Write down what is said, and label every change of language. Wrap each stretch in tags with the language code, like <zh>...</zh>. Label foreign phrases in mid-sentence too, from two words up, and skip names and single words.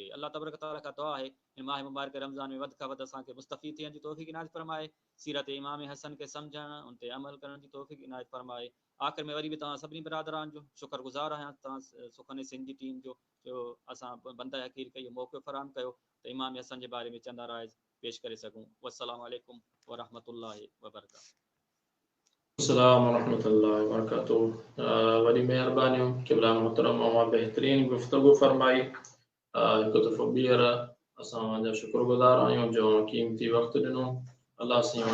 <ar>الله تبارك تعالى</ar> <sd>खां दुआ आहे इन माह मुबारक रमज़ान में वधि खां वधि असांखे मुस्तफ़ीद थियण जी तौफ़ीक़ इनायत फरमाए, सीरत इमाम हसन खे सम्झण उन ते अमल करण जी तौफ़ीक़ इनायत फरमाए। आख़िर में वरी बि तव्हां सभिनी बिरादरान जो शुक्रगुज़ार आहियां, तव्हां सुखने सिंध जी टीम जो असां बंद हकीर खे इहो मौक़ो फ़राहम कयो त इमाम हसन जे बारे में चंद राइज़ पेश करे सघूं।</sd> <ar>والسلام عليكم ورحمة الله وبركاته. السلام ورحمة الله وبركاته.</ar> <sd>वॾी महिरबानियूं, क़िबला मोहतरम, मां बहितरीन गुफ़्तगू फरमाई। हिकु दफ़ो ॿीहर असां शुक्रगुज़ार आहियूं जो क़ीमती वक़्तु ॾिनो। अल्लाह</sd>